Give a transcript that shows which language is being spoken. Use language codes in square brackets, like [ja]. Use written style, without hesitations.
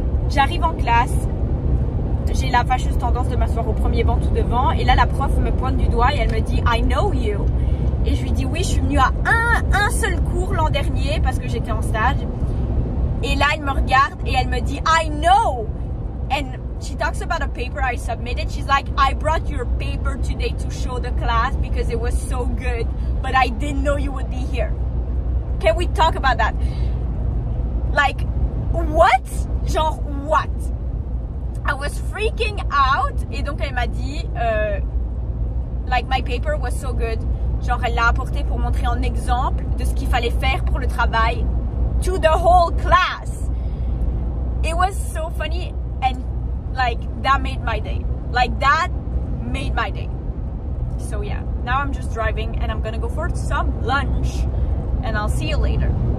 [fr] J'arrive en classe, j'ai la fâcheuse tendance de m'asseoir au premier banc tout devant et là la prof me pointe du doigt et elle me dit [en] I know you. [fr] Et je lui dis oui, je suis venue à un seul cours l'an dernier parce que j'étais en stage. Et là elle me regarde et elle me dit [en] I know. And she talks about a paper I submitted. She's like, I brought your paper today to show the class because it was so good, but I didn't know you would be here. Can we talk about that? Like, what? Genre, what? I was freaking out. [fr] Et donc, elle m'a dit, [en] like, my paper was so good. [fr] Genre, elle l'a apporté pour montrer en exemple de ce qu'il fallait faire pour le travail [en] to the whole class. It was so funny. And like that made my day. Like that made my day. So yeah, now I'm just driving and I'm gonna go for some lunch and I'll see you later.